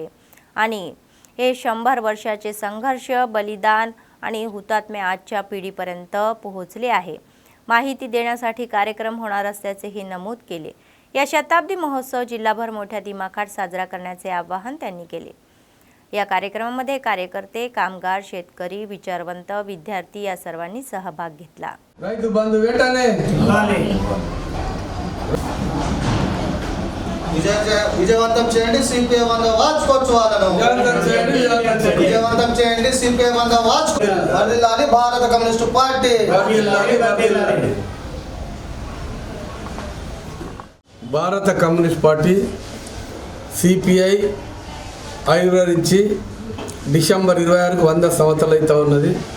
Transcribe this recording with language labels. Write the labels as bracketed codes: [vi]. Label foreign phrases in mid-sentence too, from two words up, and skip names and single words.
[mr] आणि हे 100 वर्षाचे संघर्ष, बलिदान आणि हुतात्मे आजच्या पिढीपर्यंत पोहोचले आहे. माहिती देण्यासाठी कार्यक्रम होणार असल्याचेही नमूद केले. या शताब्दी महोत्सव जिल्हाभर मोठ्या दिमाखात साजरा करण्याचे आवाहन त्यांनी केले. या कार्यक्रमामध्ये कार्यकर्ते, कामगार, शेतकरी, विचारवंत, विद्यार्थी या सर्वांनी सहभाग घेतला. [te] రైతు బంధు వెంటనే విజయవంతం చేయండి సిపిఐ వంద వార్చుకోవచ్చులను విజయవంతం చేయండి సిపిఐ వంద వర్ధిల్లాలి భారత కమ్యూనిస్టు పార్టీ. భారత కమ్యూనిస్ట్ పార్టీ సిపిఐ ఆవిర్భవించి డిసెంబర్ 26కు 100 సంవత్సరాలు అవుతా ఉన్నది.